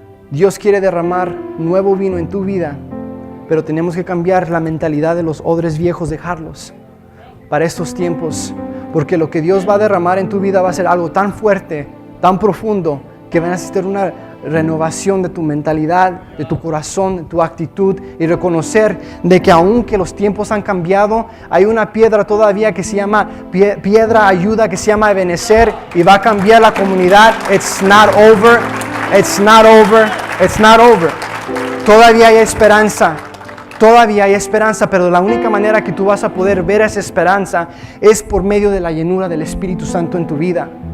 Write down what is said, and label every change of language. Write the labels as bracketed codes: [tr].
[es] Dios quiere derramar nuevo vino en tu vida, pero tenemos que cambiar la mentalidad de los odres viejos, dejarlos para estos tiempos, porque lo que Dios va a derramar en tu vida va a ser algo tan fuerte, tan profundo, que va a necesitar una renovación de tu mentalidad, de tu corazón, de tu actitud, y reconocer de que aunque los tiempos han cambiado, hay una piedra todavía que se llama piedra ayuda, que se llama Ebenezer, y va a cambiar la comunidad. [en] It's not over, it's not over, it's not over. [es] Todavía hay esperanza. Todavía hay esperanza, pero la única manera que tú vas a poder ver esa esperanza es por medio de la llenura del Espíritu Santo en tu vida.